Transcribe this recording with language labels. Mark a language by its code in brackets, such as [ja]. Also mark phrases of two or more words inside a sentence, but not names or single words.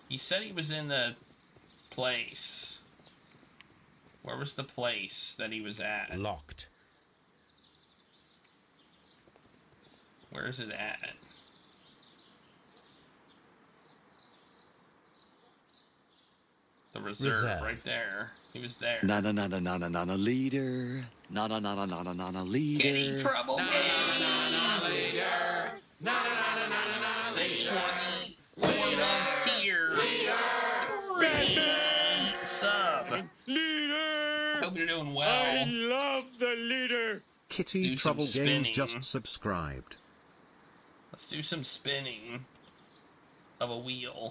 [en] He said he was in the place. Where was the place that he was at? Locked. Where is it at? The reserve. Right there. He was there. Na na na na na na na leader. Na na na na na na na na leader. Getting trouble. Na na na na na leader. Na na na na na na leader. Tier. Leader. Sub. Leader. Hope you're doing well. I love the leader. Kitty Trouble Games just subscribed. Let's do some spinning of a wheel.